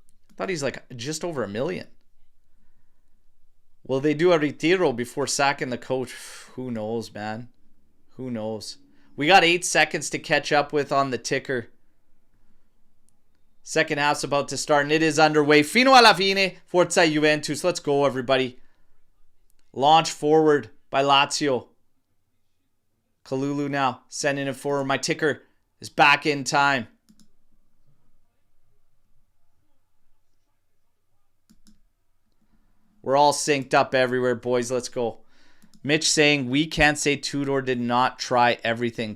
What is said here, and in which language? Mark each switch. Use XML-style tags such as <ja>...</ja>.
<en>I thought he's like just over $1 million. Will they do a retiro before sacking the coach? Who knows, man? Who knows? We got 8 seconds to catch up with on the ticker. Second half's about to start, and it is underway.</en> <it>Fino alla fine, Forza Juventus.</it> <en>Let's go, everybody. Launch forward by Lazio. Kalulu now, sending it forward. My ticker is back in time. We're all synced up everywhere, boys. Let's go. Mitch saying, we can't say Tudor did not try everything.</en>